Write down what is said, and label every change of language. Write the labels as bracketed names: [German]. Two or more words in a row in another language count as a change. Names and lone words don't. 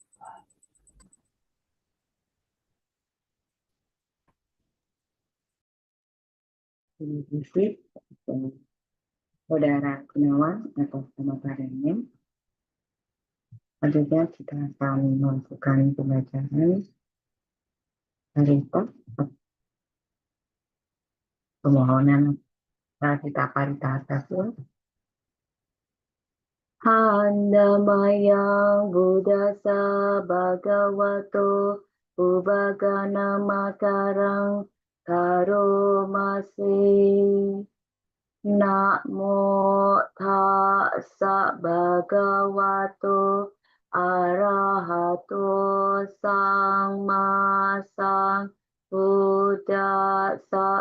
[Indonesian] Terima kasih Saudara Gunawan atas pemaparannya. Selanjutnya kita akan melakukan pembacaan harita permohonan kita Paritahasa. [Pali] Handamayang Buddhasa Bhagavato Ubagana Makarang Karomasi. Namo tassa bhagavato arahato samma sambuddhassa.